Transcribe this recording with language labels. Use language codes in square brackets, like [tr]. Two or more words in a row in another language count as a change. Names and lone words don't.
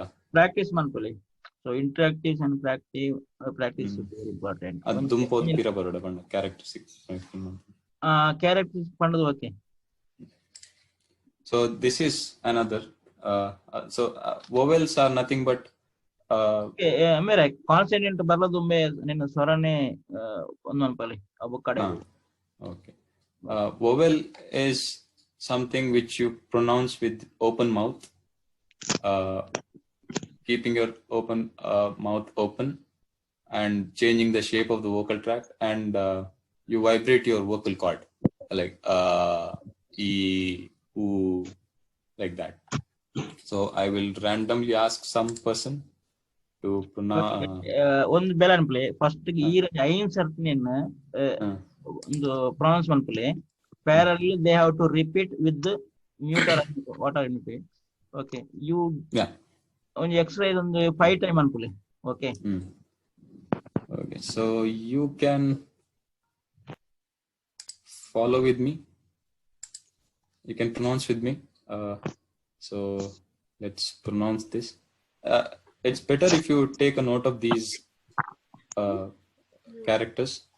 [tcy] Practice manpuli. [en] So interactive and practice is very important. [tcy] Dumpo pira paroda panda characteristics. Characteristics pandadu okay. [en] So this is another. Vowels are nothing but. [tcy] ಮೇರೆ ಕಾನ್ಸನೆಂಟ್ ಬರಲದುಮ್ಮೆ ನಿನ್ನ ಸ್ವರನೇ ಒಂದು ಅನ್ಪಲ್ಲಿ ಅವು ಕಡೆ. [en] Okay. Vowel is something which you pronounce with open mouth, keeping your mouth open and changing the shape of the vocal tract, and you vibrate your vocal cord like e, u, like that. So I will randomly ask some person to pronounce. [tcy] ಒಂದು ಬೆಲೆ ಅನ್ಪಲೆ ಫಸ್ಟ್ ಈ ಐನ್ ಸರ್ತಿನ ಒಂದು ಪ್ರೊನೌನ್ಸ್ ಮಾಡ್ಪಲೆ [en] parallel they have to repeat with mutter what are it. [tcy] ಓಕೆ ಯು ಒಂದು ಎಕ್ಸರ್ಸೈಸ್ ಒಂದು 5 ಟೈಮ್ ಅನ್ಪಲೆ. ಓಕೆ [en] Okay, so you can follow with me. You can pronounce with me. So let's pronounce this. It's better if you take a note of these characters.